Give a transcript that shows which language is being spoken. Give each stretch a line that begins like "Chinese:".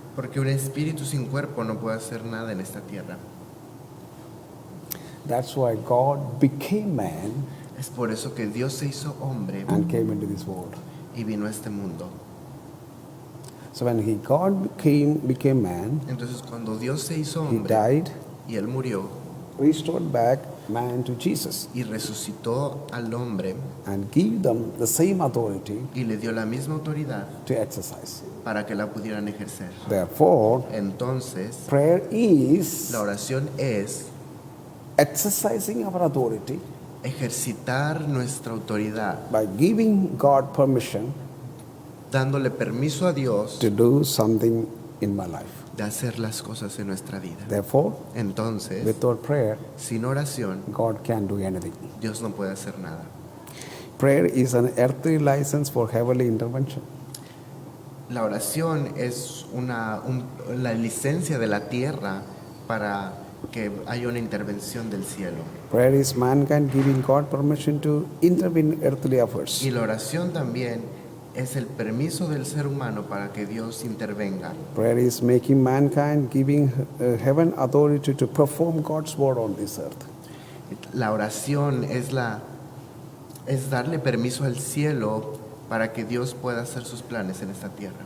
Spanish: porque un espíritu sin cuerpo no puede hacer nada en esta tierra.
English: That's why God became man
Spanish: Es por eso que Dios se hizo hombre
English: and came into this world.
Spanish: y vino a este mundo.
English: So when God became man,
Spanish: Entonces cuando Dios se hizo
English: He
Spanish: hombre
English: died,
Spanish: y Él murió
English: restored back man to Jesus,
Spanish: y resucitó al hombre
English: and give them the same authority
Spanish: y le dio la misma autoridad
English: to exercise.
Spanish: para que la pudieran ejercer.
English: Therefore,
Spanish: Entonces,
English: prayer is
Spanish: la oración es
English: exercising our authority
Spanish: ejercitar nuestra autoridad,
English: by giving God permission
Spanish: dándole permiso a Dios
English: to do something in my life.
Spanish: de hacer las cosas en nuestra vida.
English: Therefore,
Spanish: Entonces,
English: without prayer,
Spanish: sin oración,
English: God can't do anything.
Spanish: Dios no puede hacer nada.
English: Prayer is an earthly license for heavenly intervention.
Spanish: La oración es la licencia de la tierra para que haya una intervención del cielo.
English: Prayer is mankind giving God permission to intervene in earthly affairs.
Spanish: Y la oración también es el permiso del ser humano para que Dios intervenga.
English: Prayer is making mankind giving heaven authority to perform God's word on this earth.
Spanish: La oración es darle permiso al cielo para que Dios pueda hacer sus planes en esta tierra.